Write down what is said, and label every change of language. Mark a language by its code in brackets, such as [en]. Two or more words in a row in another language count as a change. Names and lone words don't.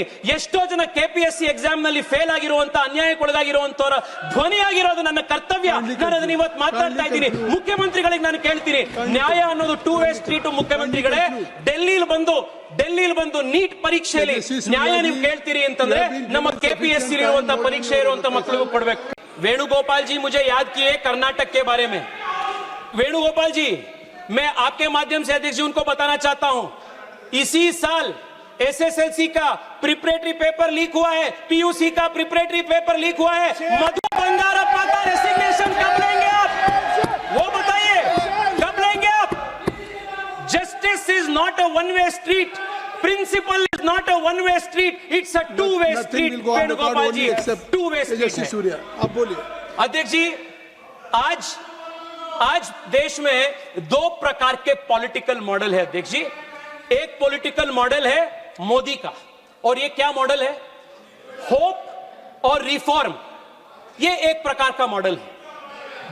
[kn] ಎಷ್ಟೋ ಜನ ಕೆಪಿಎಸ್ಸಿ ಎಕ್ಸಾಮ್ ನಲ್ಲಿ ಫೇಲ್ ಆಗಿರುವಂತ, ಅನ್ಯಾಯಕ್ಕೊಳಗಾಗಿರುವಂತವರ ಧ್ವನಿಯಾಗಿರೋದು ನನ್ನ ಕರ್ತವ್ಯ। ನಾನು ಅದನ್ನ ಇವತ್ತು ಮಾತಾಡ್ತಾ ಇದ್ದೀನಿ। ಮುಖ್ಯಮಂತ್ರಿಗಳಿಗೆ ನಾನು ಕೇಳ್ತೀನಿ, ನ್ಯಾಯ ಅನ್ನೋದು [en] 2-way street [kn] ಮುಖ್ಯಮಂತ್ರಿಗಳೇ। ಡೆಲ್ಲಿಲಿ ಬಂದು ನೀಟ್ ಪರೀಕ್ಷೆಯಲ್ಲಿ ನ್ಯಾಯ ನೀವು ಕೇಳ್ತೀರಿ ಅಂತಂದ್ರೆ ನಮ್ಮ ಕೆಪಿಎಸ್ಸಿ ಇರುವಂತ ಪರೀಕ್ಷೆ ಇರುವಂತ ಮಕ್ಕಳಿಗೂ ಕೊಡ್ಬೇಕು। [hi] वेणुगोपाल जी मुझे याद किए कर्नाटक के बारे में। वेणुगोपाल जी, मैं आपके माध्यम से अध्यक्ष जी उनको बताना चाहता हूं, इसी साल एसएसएलसी का [en] preparatory paper leak [hi] हुआ है, पीयूसी का [en] preparatory paper leak [hi] हुआ है। मधु बंगारप्पा का रेसिग्नेशन कब लेंगे आप? वो बताइए, कब लेंगे आप? [en] This is not a one-way street. Principle is not a one-way street. It's a two-way street. Venugopal ji, two-way street है. [hi] आप बोलिए. अध्यक्ष जी, आज देश में दो प्रकार के [en] political model [hi] है अध्यक्ष जी. एक [en] political model [hi] है मोदी का, और ये क्या मॉडल है? होप और रिफॉर्म. ये एक प्रकार का मॉडल है.